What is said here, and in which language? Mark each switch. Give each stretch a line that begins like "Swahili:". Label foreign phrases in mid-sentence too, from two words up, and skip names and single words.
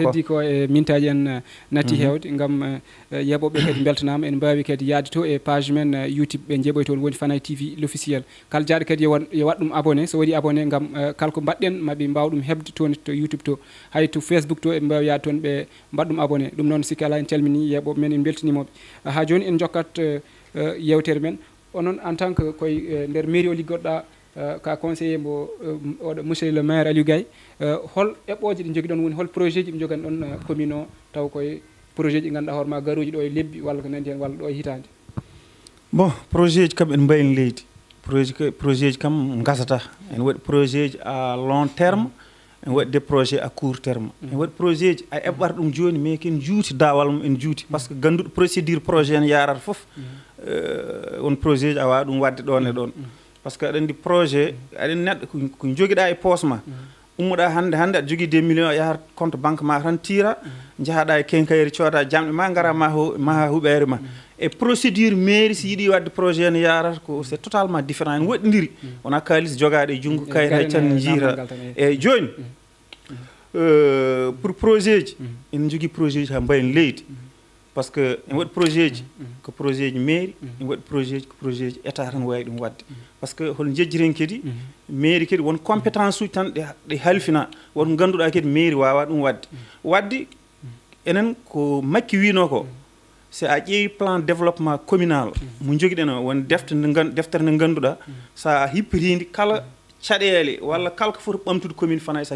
Fula: heddi ko e mintaji en natti hewde gam yeɓoɓe kadi beltanama en mbawi kadi yaade to e page men YouTube ɓe jeeɓoy toon woni Fanaye TV l'officiel kala jaaɗo kadi yo waɗ ɗum abonné so waɗi abonné gam kala ko mbaɗɗen maɓe mbaw ɗum hebde toon to YouTube to hay to Facebook to e mbawi yaade toon ɓe mbaɗ ɗum abonné ɗum noon sikki ala en calmini yeɓoɓe men en beltanimoɓe ha joni en jokkat yewtere men onon en
French: tant que
Fula: koye nder mairie o liggoɗɗa ka conseiller mbo oɗo
French: monsieur le maire
Fula: Aliou Gaye hol eɓɓoje ɗi jogui ɗon woni hol projet ji ɓe jogani ɗon commune o taw koye projet ji ganduɗa hoorema garuji ɗo e lebbi walla ko nandi hen walla ɗo e hitande bon projet ji kam en mbayni leydi projet ji kam gasata en waɗi projet ji
French: à long terme
Fula: en waɗi
French: des projets à court terme
Fula: en waɗi projet ji a eɓɓata ɗum joni mais ken juuti dawal mum en juuti
French: par ce que
Fula: ganduɗo procédure projet en yarata foof won projet ji a wawa ɗum wadde ɗon e ɗon
French: par ce que
Fula: aɗa andi projet aɗen neɗɗo ko joguiɗa e poche ma ummuɗa hande aɗa jogui 2 millions a yahat compte banque ma tan tira jahaɗa e kenkayri cooda jamɗe ma gara ma huɓere ma e procédure mairie si yiiɗi wadde projet ne yarata ko
French: c'est totalement différent
Fula: en woɗɗodiri wona kalis jogaɗo e junggo kayit hay tan jiira eyyi joni pour projet ji en jogui projet ji ha mbayen leydi
French: par ce que
Fula: en waɗi projet ji ko projet ji mairie en waɗi projet ji ko projet ji état tan wawi ɗum wadde
French: par ce que
Fula: hol jejjiren kadi mairie kadi won compétence uji tan ɗe halfina won ganduɗa kadi mairie wawa ɗum wadde enen ko makki wino ko si a ƴeewi
French: plan développement communal
Fula: mo joguiɗen o won deftere nde ganduɗa sa hippitidi kala caɗele walla kala ko foti ɓamtude commune Fanaye sa